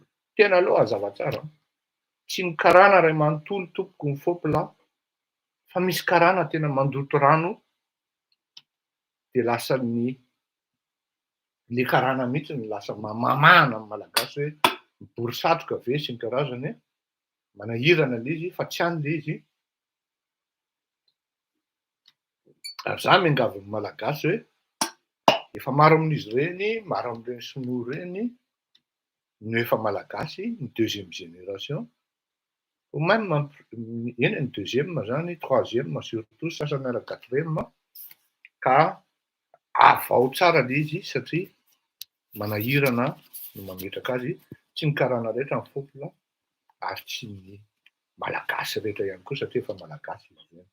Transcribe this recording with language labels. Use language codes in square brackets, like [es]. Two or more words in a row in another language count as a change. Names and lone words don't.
[mg] Tena aloha hazava tsara. Tsy ny karana ray manontolo tompoko ny fopla, fa misy karana tena mandoto rano dia lasa le karana mihitsy ny lasa mamahana amin'ny malagasy hoe mibory satroka ve sy ny karazany, manahirana le izy fa tsy hany le izy. Ary za miangavy ny malagasy hoe efa maro amin'izy ireny, maro amin'ireny sinoa ireny no efa malagasy, ny [fr] deuxième génération, ou même [mg] eny ny deuxième zany, [fr] troisième surtout, [mg] sasany ara quatrième, ka avao tsara le izy satria manahirana no mametraka azy, tsy ny karana rehetra ny fopla ary tsy ny malagasy rehetra ihany koa satria efa malagasy izy ireny.